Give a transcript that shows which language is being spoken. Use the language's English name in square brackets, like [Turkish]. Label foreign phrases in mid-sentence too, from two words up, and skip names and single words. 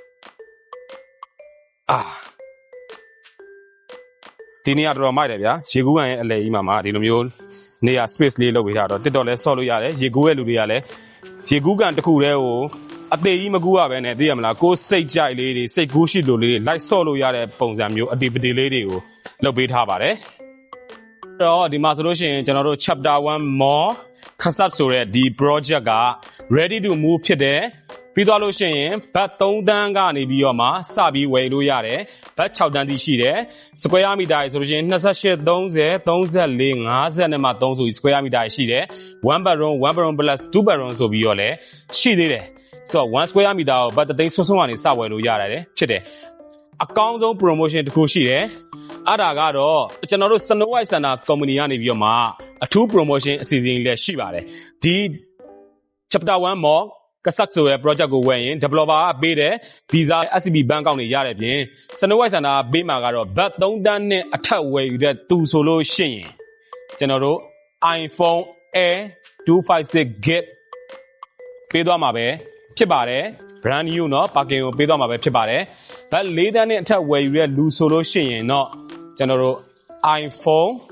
[Burmese] ဒီနေရာတော်တော်မိုက်တယ်ဗျာရေကူးကန်ရဲ့အလဲကြီးမှာဒီလိုမျိုးနေရာ space လေးလုပ်ပေးထားတော့ TikTok လဲဆော့လို့ရတယ်ရေကူးရဲ့လူတွေကလည်းရေကူးကန်တစ်ခုတည်းကိုအသေးကြီးမကူရပဲနဲ့သိရမလားကိုယ်စိတ်ကြိုက်လေးတွေစိတ်ကူးရှိလိုလေးတွေလိုက်ဆော့လို့ရတဲ့ပုံစံမျိုးအတီပတီလေးတွေကိုလုပ်ပေးထားပါတယ် တော့ဒီမှာဆိုလို့ရှိရင်ကျွန်တော်တို့ chapter 1 more khasap ဆိုတဲ့ဒီ project က [English] ready to move [Burmese] ဖြစ်တယ်ပြီးသွားလို့ရှိရင်ဘတ်3တန်းကနေပြီးတော့မှစပြီးဝယ်လို့ရတယ်ဘတ်6တန်းတိရှိတယ် [English] square meter [Burmese] ဆိုလို့ရှိရင်28 30 34 50နဲ့မှ3ဆိုပြီး [English] square meter [Burmese] ရှိတယ် [English] 1 bedroom plus 2 bedroom [Burmese] ဆိုပြီးတော့လည်းရှိသေးတယ်ဆိုတော့1 [English] square meter [Burmese] ကိုဘတ်3သိန်းဆွန်းကနေစဝယ်လို့ရတယ်ဖြစ် တယ်အကောင်းဆုံး promotion တစ်ခုရှိတယ်အဲ့ဒါကတော့ကျွန်တော်တို့ Snow White Center Company ကနေပြီးတော့မှအထူး promotion အစီအစဉ်လေးရှိ ပါတယ်ဒီ chapter 1 more Kasak ဆိုတဲ့ project ကိုဝယ်ရင် developer ကပေးတဲ့ visa SCB [English] bank account [Burmese] တွေရတဲ့ပြင် Snow White Center ကပေးမှာကတော့ဘတ်3တန်းနဲ့အထက်ဝယ်ယူတဲ့သူဆိုလို့ရှိရင်ကျွန်တော်တို့ iPhone Air 256 GB ပေးသွားမှာပဲဖြစ်ပါတယ် [English] brand new [Burmese] เนาะ parking ကိုပေးသွားမှာပဲဖြစ်ပါတယ်ဘတ်4တန်းနဲ့အထက်ဝယ်ယူတဲ့လူဆိုလို့ရှိရင်တော့ကျွန်တော်တို့ iPhone